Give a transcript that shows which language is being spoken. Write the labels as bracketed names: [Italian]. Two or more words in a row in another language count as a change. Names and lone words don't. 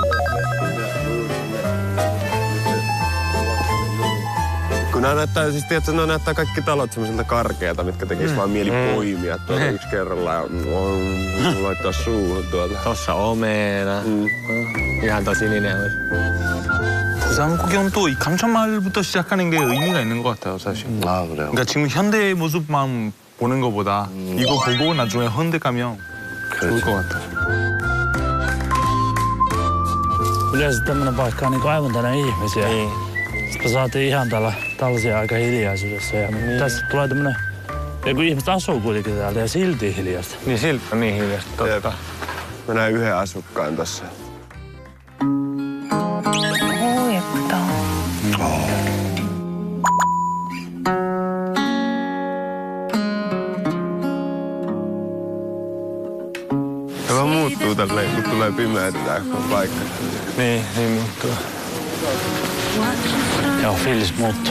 [Finnish] Kun nämä näyttää, siis tiedätkö, nämä näyttää kaikki talot semmoisilta karkeata, mitkä tekis vaan mieli poimia tuolta yksi kerralla ja laittaa suuhun tuolta. Tossa omena. Ihan tosi sininen olisi. [Korean] 부산 구경도 이 감천마을부터 시작하는 게 의미가 있는 것 같아요, 사실. 아, 그래요? 그러니까 지금 현대의 모습만 보는 것보다 이거 보고 나중에 헌데 가면 좋을 것 같아요. [Finnish] Yleensä tämmönen paikka on niinku aivan täynnä ihmisiä. Niin. Sitten me saatiin ihan tällaisia aika hiljaisuudessa. Ja tässä tulee tämmönen... Ja kun ihmiset asuu kuitenkin täältä ja silti hiljasta. Niin silti on niin hiljasta, totta. Mä näen yhden asukkaan tossa. [Korean] 오, 예쁘다. [Finnish] Tämä muuttuu tälleen, kun tulee pimeätä tää paikka. Niin muuttuu. Joo, fiilis muuttuu.